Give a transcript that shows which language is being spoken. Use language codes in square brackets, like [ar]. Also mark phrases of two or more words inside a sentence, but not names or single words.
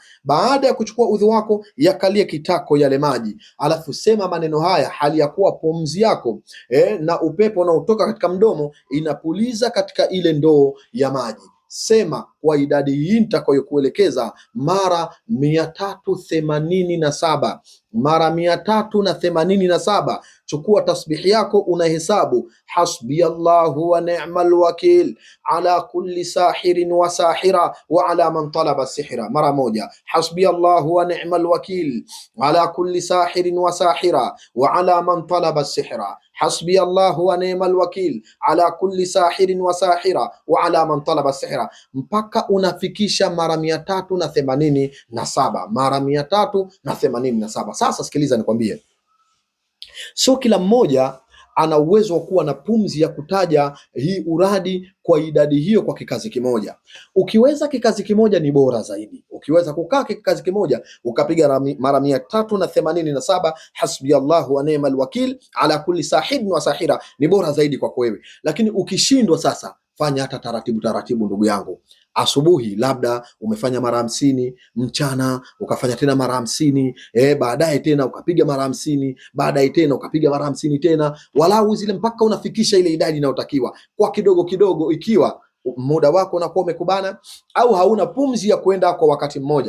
[sw] Baada ya kuchukua udhu wako, yakalie kitako yale maji, alafu sema maneno haya hali ya kuwa pumzi yako na upepo unaotoka katika mdomo inapuliza katika ile ndoo ya maji. sema kwa idadi hii nitakayokuelekeza mara 387, mara 387. Chukua tasbihi yako unahesabu [ar] حسبي الله ونعم الوكيل على كل ساحر وساحرة وعلى من طلب سحرا. [sw] Mara moja, [ar] حسبي الله ونعم الوكيل على كل ساحر وساحرة وعلى من طلب سحرا. حسبي الله ونعم الوكيل على كل ساحر وساحرة وعلى من طلب سحرا, [sw] mpaka unafikisha mara 387, mara 387. Sasa sikiliza nikwambie, sio kila mmoja ana uwezo wa kuwa na pumzi ya kutaja hii uradi kwa idadi hiyo kwa kikazi kimoja. Ukiweza kikazi kimoja ni bora zaidi. Ukiweza kukaa kikazi kimoja ukapiga mara 387 [ar] حسبي الله ونعم الوكيل على كل ساحب وساحرة, [sw] ni bora zaidi kwako wewe. Lakini ukishindwa, sasa fanya hata taratibu taratibu, ndugu yangu. Asubuhi labda umefanya mara 50, mchana ukafanya tena mara 50, baadaye tena ukapiga mara 50, baadaye tena ukapiga mara 50 tena, walau zile mpaka unafikisha ile idadi inayotakiwa kwa kidogo kidogo, ikiwa muda wako unakuwa umekubana au hauna pumzi ya kwenda kwa wakati mmoja.